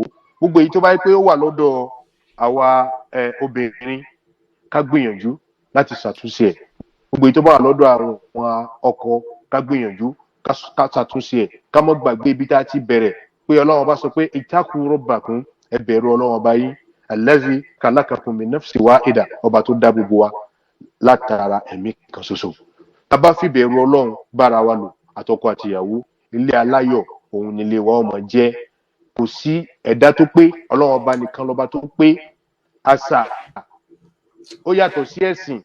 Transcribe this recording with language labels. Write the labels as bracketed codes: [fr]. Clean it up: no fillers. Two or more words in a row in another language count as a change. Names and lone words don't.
[yo] Gbogbo èyí tó bá yẹ pé ó wà lọ́dọ̀ àwa obìnrin, ká gbìyànjú láti ṣàtúnṣe ẹ̀. Gbogbo èyí tó bá wà lọ́dọ̀ àwọn ọkọ, ká gbìyànjú ká ṣàtúnṣe ẹ̀. Ká má gbàgbé ibi tá a ti bẹ̀rẹ̀, pé Ọlọ́run bá sọ pé [ar] اتقوا ربكم, [yo] ẹ bẹ̀rù Ọlọ́run ọba yín, [ar] الذي خلقكم من نفس واحدة, [yo] ọba tó dá gbogbo wa látara ẹ̀mí kan ṣoṣo. Tá bá fi bẹ̀rù Ọlọ́run bára wa lò, àtọkọ àti ìyàwó, ilé aláyọ̀ òun nílé wa ó máa jẹ́. Kò sí ẹ̀dá tó pé, Ọlọ́run ọba nìkan lọ́ba tó pé. Àṣà ó yàtọ̀ sí ẹ̀sìn.